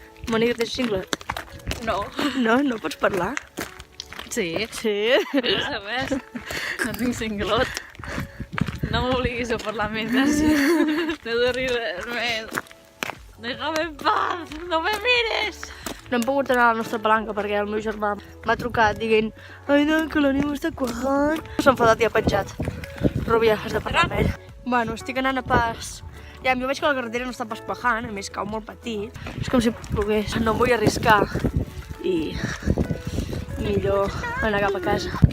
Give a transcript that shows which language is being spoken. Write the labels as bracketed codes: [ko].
[ca] Mònica, tens cinglot? no. No? No pots parlar? Sí. Sí. [es] No sabes? [ca] No tinc cinglot. No m'obliguis a parlar més, gràcies. No de res més. [es] Déjame en paz, no me mires. [ca] No hem pogut anar a la nostra palanca perquè el meu germà m'ha trucat dient ai, no, que la neu està cuajant. S'ha enfadat i ha penjat. Rúbia, has de parlar amb ell. Bueno, estic anant a pas... Ja, jo veig que la carretera no està pas cuajant, a més cau molt petit. És com si plogués. No em vull arriscar i millor anar cap a casa.